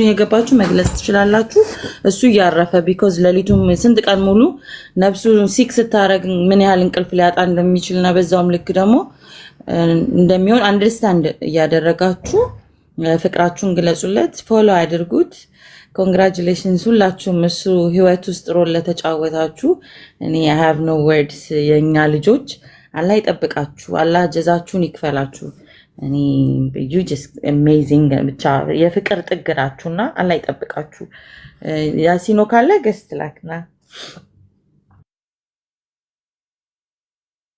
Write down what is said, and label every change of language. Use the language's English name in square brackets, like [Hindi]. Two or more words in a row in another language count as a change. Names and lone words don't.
[Amharic] የገባችሁ መግለጽ ትችላላችሁ። እሱ እያረፈ ቢኮዝ ለሊቱም ስንት ቀን ሙሉ ነፍሱ ሲክ ስታረግ ምን ያህል እንቅልፍ ሊያጣ እንደሚችልና በዛውም ልክ ደግሞ እንደሚሆን አንደርስታንድ እያደረጋችሁ ፍቅራችሁን ግለጹለት፣ ፎሎ አድርጉት። ኮንግራቹሌሽንስ ሁላችሁም እሱ ህይወት ውስጥ ሮል ለተጫወታችሁ። እኔ [English] I have no words። [Amharic] የኛ ልጆች አላህ ይጠብቃችሁ፣ አላህ ጀዛችሁን ይክፈላችሁ። እኔ [English] you just amazing [Amharic] ብቻ የፍቅር ጥግራችሁና አላህ ይጠብቃችሁ። ያሲኖ ካለ ገስት ላክና